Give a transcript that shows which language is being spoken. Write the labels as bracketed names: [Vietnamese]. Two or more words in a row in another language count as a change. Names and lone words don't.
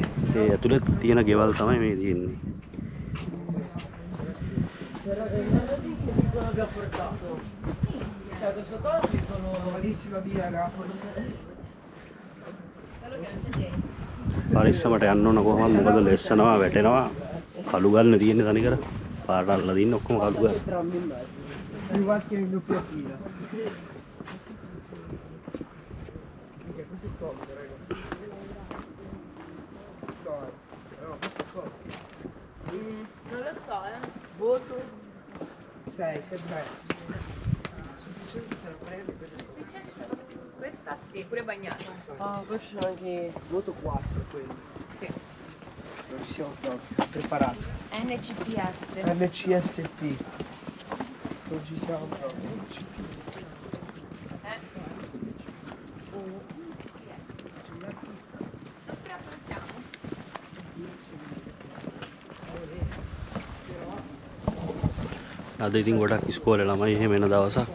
[Sinhala] ඒ ඇතුළේ තියෙන ගෙවල් තමයි මේ තියෙන්නේ. පරිස්සමට යන්න ඕන කොහොමද? මොකද ලෙස්සනවා වැටෙනවා. කළු ගල්නේ තියෙන්නේ තනිකර. පාරට අල්ලලා දින්න ඔක්කොම කළු ගල්. [Italian] Arrivati in doppia fila. Questo è comodo, raga. No, questo è comodo. Non lo so, Voto 6, sei bravo. Sufficiente se lo prendi, questo è comodo. Questa sì, pure bagnata. Ah, questo anche... Voto 4 quello. Sì. Non ci siamo proprio preparati. NCPS. NCSP. Non ci siamo proprio. [Sinhala] අද ඉතින් ගොඩක් ඉස්කෝලේ ළමයි එහෙම එන දවසක්.